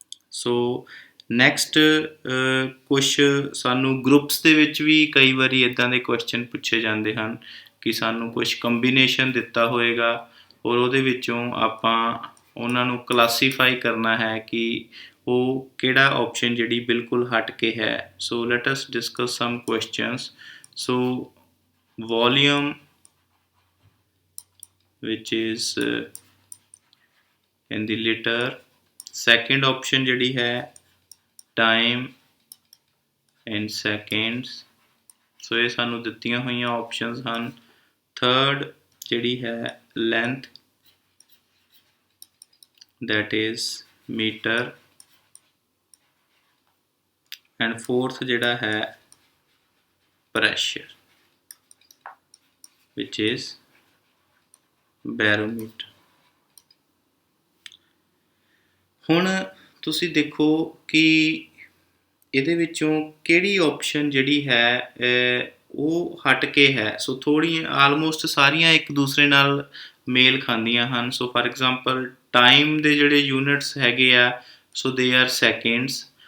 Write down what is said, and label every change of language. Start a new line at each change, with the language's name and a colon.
Punjabi: So next ਕੁਛ ਸਾਨੂੰ groups ਦੇ ਵਿੱਚ ਵੀ ਕਈ ਵਾਰੀ ਇੱਦਾਂ ਦੇ ਕੁਐਸਚਨ ਪੁੱਛੇ ਜਾਂਦੇ ਹਨ ਕਿ ਸਾਨੂੰ ਕੁਛ ਕੰਬੀਨੇਸ਼ਨ ਦਿੱਤਾ ਹੋਏਗਾ ਔਰ ਉਹਦੇ ਵਿੱਚੋਂ ਆਪਾਂ ਉਹਨਾਂ ਨੂੰ ਕਲਾਸੀਫਾਈ ਕਰਨਾ ਹੈ ਕਿ ਉਹ ਕਿਹੜਾ ਆਪਸ਼ਨ ਜਿਹੜੀ ਬਿਲਕੁਲ ਹਟ ਕੇ ਹੈ।
English: So let us discuss some questions. So volume which is in the liter, second option
Punjabi: ਜਿਹੜੀ ਹੈ
English: time in seconds।
Punjabi: ਸੋ ਇਹ ਸਾਨੂੰ ਦਿੱਤੀਆਂ ਹੋਈਆਂ ਆਪਸ਼ਨਸ ਹਨ। ਥਰਡ ਜਿਹੜੀ ਹੈ
English: length that is meter and fourth
Punjabi: ਜਿਹੜਾ ਹੈ
English: pressure which is barometer।
Punjabi: ਹੁਣ ਤੁਸੀਂ ਦੇਖੋ ਕਿ ਇਹਦੇ ਵਿੱਚੋਂ ਕਿਹੜੀ ਆਪਸ਼ਨ ਜਿਹੜੀ ਹੈ ਉਹ ਹਟ ਕੇ ਹੈ। ਸੋ ਥੋੜ੍ਹੀ ਆਲਮੋਸਟ ਸਾਰੀਆਂ ਇੱਕ ਦੂਸਰੇ ਨਾਲ ਮੇਲ ਖਾਂਦੀਆਂ ਹਨ। ਸੋ ਫਾਰ ਐਗਜ਼ਾਮਪਲ ਟਾਈਮ ਦੇ ਜਿਹੜੇ ਯੂਨਿਟਸ ਹੈਗੇ ਆ,
English: So they are seconds.